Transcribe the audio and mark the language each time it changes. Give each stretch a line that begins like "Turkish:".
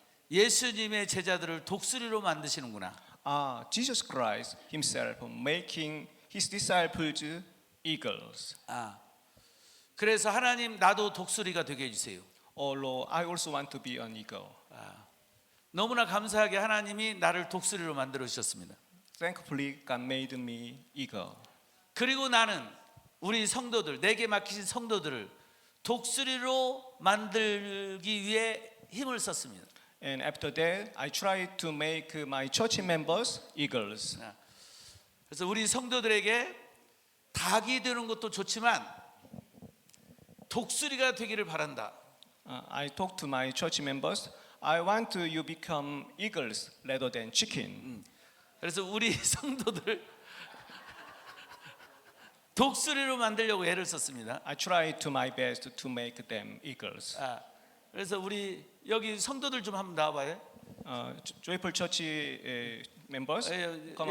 Korean: 예수님의 제자들을 독수리로 만드시는구나.
English: Jesus Christ Himself making His disciples eagles.
Korean: 그래서 하나님 나도 독수리가 되게 해주세요.
English: Oh Lord, I also want to be an eagle.
Korean: 너무나 감사하게 하나님이 나를 독수리로 만들어 주셨습니다.
English: Thankfully, God made me eagle.
Korean: 그리고 나는 우리 성도들, 내게 맡기신 성도들을 독수리로 만들기 위해 힘을 썼습니다.
English: And after that, I tried to make my church members eagles.
Korean: 그래서 우리 성도들에게 닭이 되는 것도 좋지만 독수리가 되기를 바란다.
English: I talked to my church members. I want you become eagles rather than chicken.
Korean: 그래서 우리 성도들 독수리로 만들려고 애를 썼습니다.
English: I tried to my best to make them eagles.
Korean: 그래서 우리 여기 성도들 좀 한번 나와봐요.
English: Joyful Church members, come